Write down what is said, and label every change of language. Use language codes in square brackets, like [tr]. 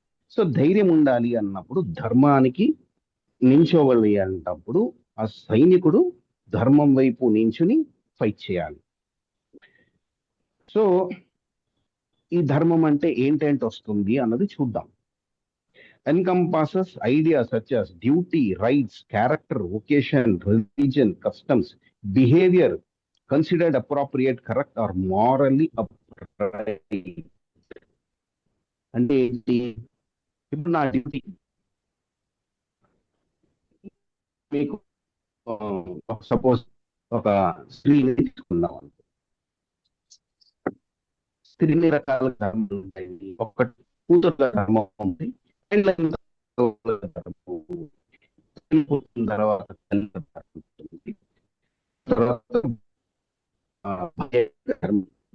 [te] So ధైర్యం ఉండాలి అన్నప్పుడు, ధర్మానికి నించోవాలి అన్నప్పుడు ఆ సైనికుడు ధర్మం వైపు నించుని ఫైట్ చేయాలి. సో ఈ ధర్మం అంటే ఏంటంటే వస్తుంది అన్నది చూద్దాం. [en] encompasses ideas such as duty, rights, character, vocation, religion, customs, behavior considered appropriate, correct, or morally upright. [te] అంటే ఏంటి? ఇప్పుడు నా డ్యూటీ మీకు సపోజ్ ఒక స్త్రీని తీసుకుందాం అనుకో. స్త్రీని రకాల ధర్మాలు ఉంటాయండి. ఒక కూతుర్ల ధర్మం ఉంది, పెళ్ళైన ధర్మం, పుట్టిన తర్వాత తల్లి ధర్మం ఉంటుంది, తర్వాత భార్య ధర్మం.